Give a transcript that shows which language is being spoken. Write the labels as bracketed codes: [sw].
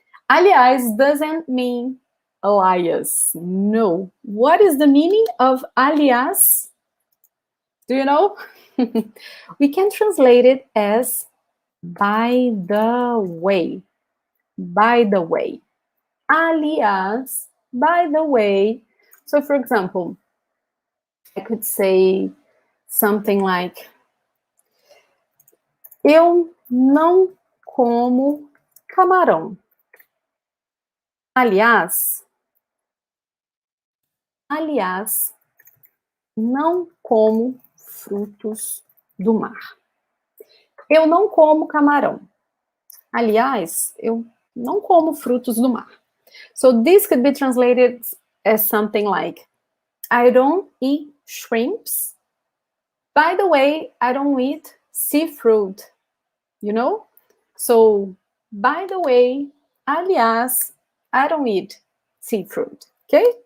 [en] Aliás doesn't mean alias. No. What is the meaning of aliás? Do you know? We can translate it as by the way. By the way. Aliás, by the way. So, for example, I could say something like, [pt] eu não como camarão. Aliás, não como frutos do mar. Eu não como camarão. Aliás, eu não como frutos do mar. [en] So this could be translated as something like, I don't eat shrimps. By the way, I don't eat seafood, you know? So, by the way, aliás, I don't eat seafood, okay?